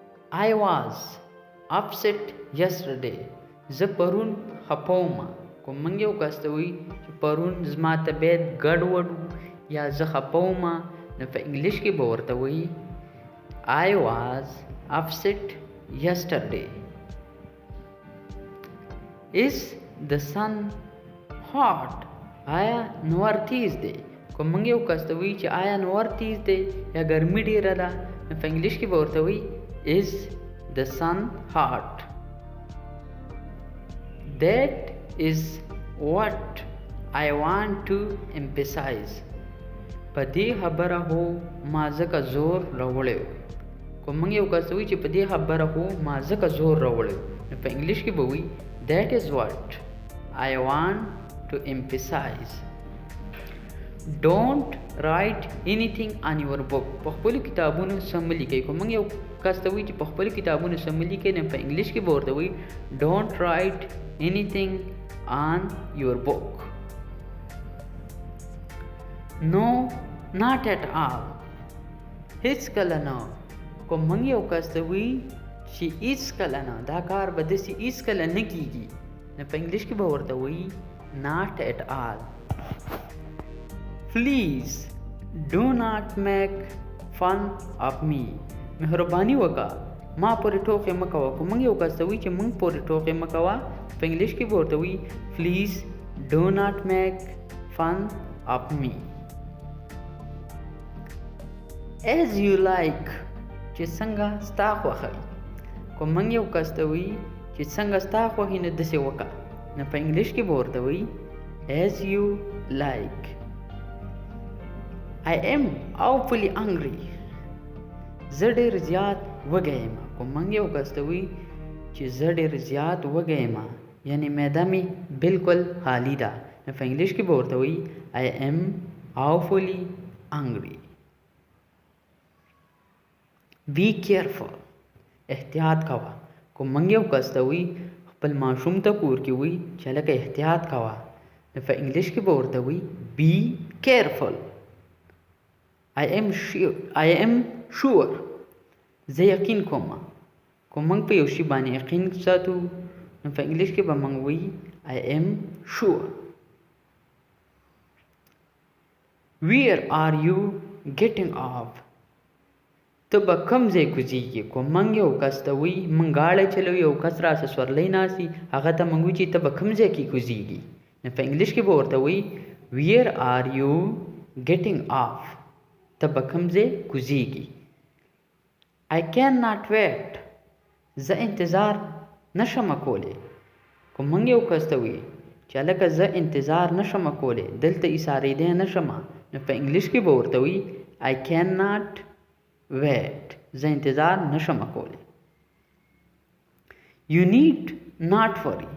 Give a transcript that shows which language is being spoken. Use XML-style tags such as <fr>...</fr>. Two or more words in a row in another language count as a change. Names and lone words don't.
<en>I was upset yesterday.</en> <ps>زه پرون خپه وم. کوم موږ یو کس ته وایي چې پرون زما طبیعت ګډوډ یا زه خپه وم، نو په انګلیش کې به ورته وایي</ps> <en>I was upset yesterday. Is the sun hot?</en> <ps>آیا نور تیز دی؟ کوم موږ یو کس ته وایي چې آیا نور تیز دی یا ګرمي ډیره ده، نو په انګلیش کې به ورته وایي</ps> <en>Is the sun hot? That is what I want to emphasize.</en> <ps>په دې خبره هو ما ځکه زور راوړی و. کوم موږ یو کس وایي چې په دې خبره هو ما ځکه زور راوړی و، نو په انګلیش کې به وایي</ps> <en>That is what I want to emphasize. Don't write anything on your book.</en> <ps>په خپلو کتابونو څه مه لیکئ. کوم موږ یو کس ته وایي چې په خپلو کتابونو څه مه لیکئ، نو په انګلیش کې به ورته وایي</ps> <en>Don't write anything on your book. No, not at all.</en> <ps>هیڅ کله نه. کوم موږ یو کس ته وایي چې هیڅ کله نه، دا کار به داسې هیڅ کله نه کیږي، نو په انګلیش کې به ورته وایي</ps> <en>Not at all. Please do not make fun of me.</en> <ps>مهرباني وکړه ما پورې ټوکې مه کوه. کوم موږ یو کس ته وایي چې موږ پورې ټوکې مه کوه، په انګلیش کې به ورته وایي</ps> <en>Please do not make fun of me. As you like.</en> <ps>چې څنګه ستا خوښه وي. کوم موږ یو کس ته وایي چې څنګه ستا خوښي نو داسې وکړه، نو په انګلیش کې به ورته وایي</ps> <en>As you like. I am awfully hungry.</en> <ps>زه ډېر زیات وږی یم. کوم موږ یو کس ته وایي چې زه ډېر زیات وږی یم، یعنی معده مې بالکل خالي ده، نو په انګلیش کې به ورته وایي</ps> <en>I am awfully hungry. Be careful.</en> <ps>احتیاط کوه. کوم موږ یو کس ته وایي خپل ماشوم ته کور کې وایي چې هلکه احتیاط کوه، نو په انګلیش کې به ورته وایي</ps> <en>Be careful. I am sure.</en> <ps>زه یقین کوم. کوم موږ په یو شي باندې یقین ساتو، نو په انګلیش کې به موږ وایي</ps> <en>I am sure. Where are you getting off?</en> <ps>ته به کوم ځای کوزیږي. کوم موږ یو کس ته وایي موږ ګاډی چلوو، یو کس راسه سورلی ناست وي، هغه ته موږ وایو چې ته به کوم ځای کې کوزیږي، نو په انګلیش کې به ورته وایي</ps> <en>Where are you getting off?</en> <ps>ته به کوم ځای کوزیږي.</ps> <en>I cannot wait.</en> <ps>زه انتظار نشم کولی. کوم موږ یو کس ته وایي چې هلکه زه انتظار نشم کولی، دلته ایسارېدی نشم، نو په انګلیش کې به ورته وایي</ps> <en>I cannot wait.</en> <ps>زه انتظار نشم کولی.</ps> <en>You need not worry.</en>